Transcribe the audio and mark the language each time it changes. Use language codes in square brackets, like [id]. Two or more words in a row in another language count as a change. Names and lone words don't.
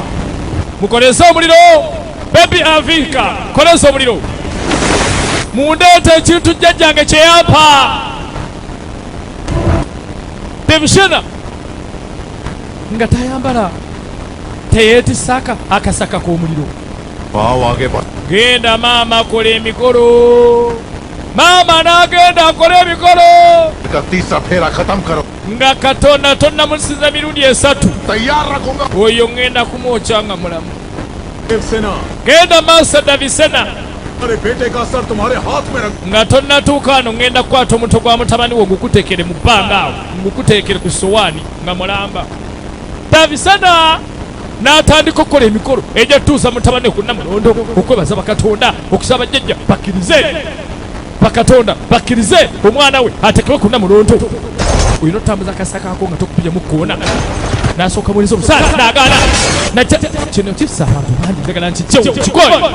[lg] mukolese omuliro bebi avika kolesa omuliro mundeete ekintu jjajjange kyeyampa tebishena nga tayambala teyeetisaka akasaka k'omuliro [hi] पाव आगे बढ़ [lg] genda maama kola emikolo maama n'agenda akola emikolo [hi] का तीसरा फेरा खत्म करो [lg] nga katonda tonnamusinza mirundi 3 [hi] तैयार रखूंगा [lg] oyo ngenda kumwokya nga mulamu [hi] सेना [lg] genda maaso Davisena [hi] अरे बेटे का सर तुम्हारे हाथ में रख [lg] nga tonnatuuka ano ngenda kukwata omutwe gwa mutabani wo ngukuteekere mu bbanga awo ngukuteekere ku sowaani nga mulamba Davisena n'atandika okukola emikolo ejja tutuusa mutabani ku Namulondo okwebaza bakatonda okusaba jjajja bakkirize bakatonda bakkirize omwana we ateekebwe ku Namulondo olina otambuza akasaka ako nga tokupyamu koona n'asooka bweniza omusaala n'agaana kino kisa abantu bangi njagala nti kikole